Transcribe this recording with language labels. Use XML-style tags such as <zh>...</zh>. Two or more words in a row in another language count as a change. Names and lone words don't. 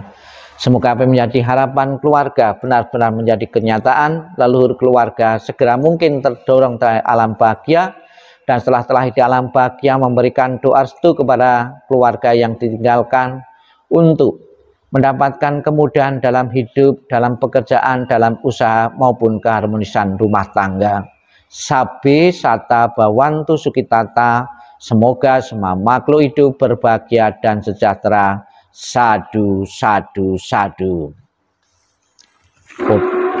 <id>Semoga apa yang menjadi harapan keluarga benar-benar menjadi kenyataan, leluhur keluarga segera mungkin terdorong dari alam bahagia, dan setelah di alam bahagia memberikan doa restu kepada keluarga yang ditinggalkan untuk mendapatkan kemudahan dalam hidup, dalam pekerjaan, dalam usaha maupun keharmonisan rumah tangga.</id> <pi>Sabbe sata bawantu sukitata,</pi> <id>semoga semua makhluk hidup berbahagia dan sejahtera.</id> <pi>Sadu, sadu, sadu.</pi>